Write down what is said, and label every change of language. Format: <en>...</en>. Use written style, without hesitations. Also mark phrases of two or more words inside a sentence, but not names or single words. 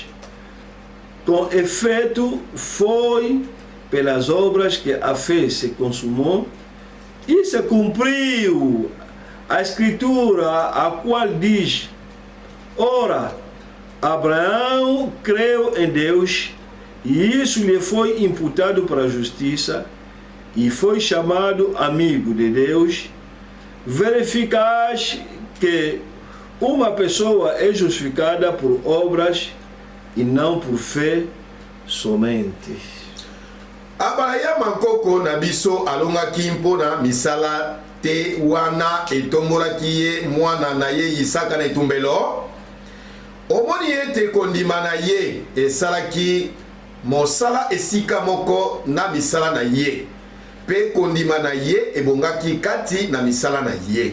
<pt>Com efeito, foi pelas obras que a fé se consumou e se cumpriu a escritura, a qual diz: ora, Abraão creu em Deus e isso lhe foi imputado para a justiça e foi chamado amigo de Deus. Verificais que uma pessoa é justificada por obras e não por fé somente.</pt> <ln>Abraham nkoko na biso alongaki mpona misala te wana etombolaki ye mwana na ye Isaka na etumbelo. Omoni ete kondima na ye esalaki mosala esika moko na misala na ye, pe kondima na ye ebongaki kati na misala na ye.</ln>